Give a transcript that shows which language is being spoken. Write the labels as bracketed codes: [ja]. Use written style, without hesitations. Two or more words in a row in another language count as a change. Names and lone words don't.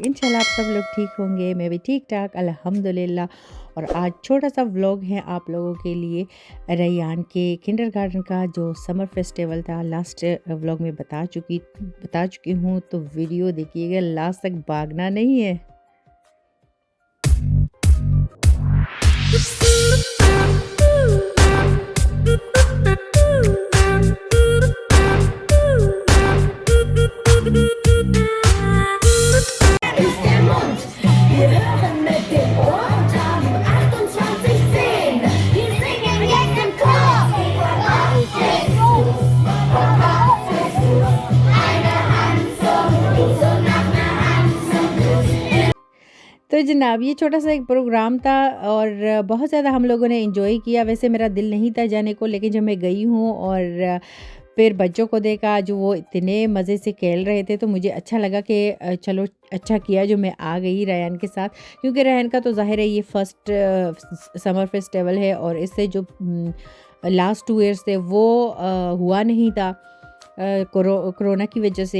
[hi] इंशाल्लाह आप सब लोग ठीक होंगे, मैं भी ठीक-ठाक अल्हम्दुलिल्लाह। और आज छोटा-सा व्लॉग है आप लोगों के लिए रैयान के किंडरगार्टन का जो [en] summer festival [hi] था [en] last vlog [hi] में बता चुकी हूँ, तो वीडियो देखिएगा लास्ट तक, भागना नहीं है। [de] Ist der Mund. Wir hören mit dem Ohr und haben 2810. Wir singen jetzt im Chor. Auf geht's eine Hand zum Gruß und noch eine Hand zum Gruß. [hi] तो जनाब ये छोटा-सा एक प्रोग्राम था और बहुत ज़्यादा हम लोगों ने एन्जॉय किया। वैसे मेरा दिल नहीं था जाने को, लेकिन जब मैं गई हूँ और फिर बच्चों को देखा जो वो इतने मज़े से खेल रहे थे, तो मुझे अच्छा लगा कि चलो अच्छा किया जो मैं आ गई रेयान के साथ, क्योंकि रेयान का तो ज़ाहिर है ये [en] first summer festival [hi] है और इससे जो [en] last 2 years [hi] थे वो हुआ नहीं था कोरोना की वजह से।